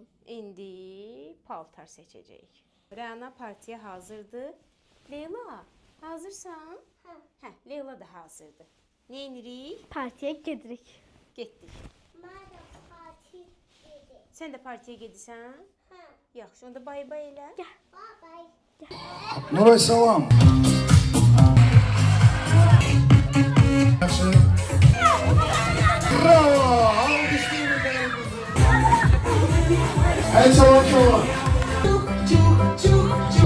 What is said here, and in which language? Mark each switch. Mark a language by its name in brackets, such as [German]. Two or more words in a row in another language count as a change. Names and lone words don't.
[Azerbaijani] İndi paltar seçəcəyik. Rəna partiya hazırdır. Leyla, hazırsan? Hə, Leyla da hazırdır. Nə edirik? Partiya gedirik. Getdik. Mən də partiya gedim. Sən də partiyaya gedirsən? Hə. Yaxşı, onda bay-bay elə. Bye. Nuray salam. Bravo! [Turkish] Alkışlayın efendim kızım. El çalan çalan. Çok. Hocam size.